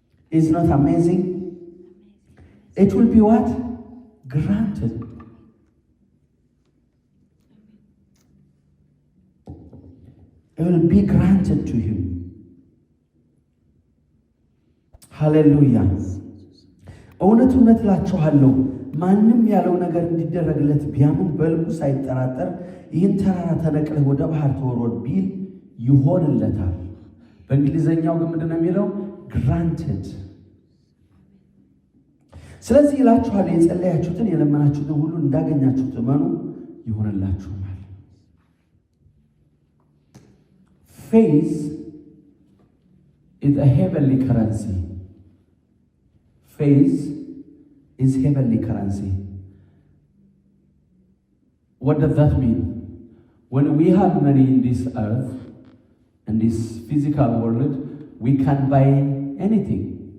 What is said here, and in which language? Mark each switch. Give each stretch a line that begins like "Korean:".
English: Is not amazing? It will be what? Granted. It will be granted to him.
Amharic: ሃሌሉያ። እውነት እውነት እላችኋለሁ ማንም ያለው ነገር እንዲደረግለት ቢያምን በልቡ ሳይጠራጠር ይህን ተራራ ተነቅለህ ወደ ባህር ተወርወር ቢል ይሆንለታል። በእንግሊዘኛው ግን ምንድን ነው የሚለው? granted። ስለዚህ እላችኋለሁ የጸለያችሁትን የለመናችሁትን ሁሉ እንዳገኛችሁት እመኑ ይሆንላችኋል።
English: Faith is a heavenly currency. Faith is heavenly currency. What does that mean? When we have money in this earth, in this physical world, we can buy anything.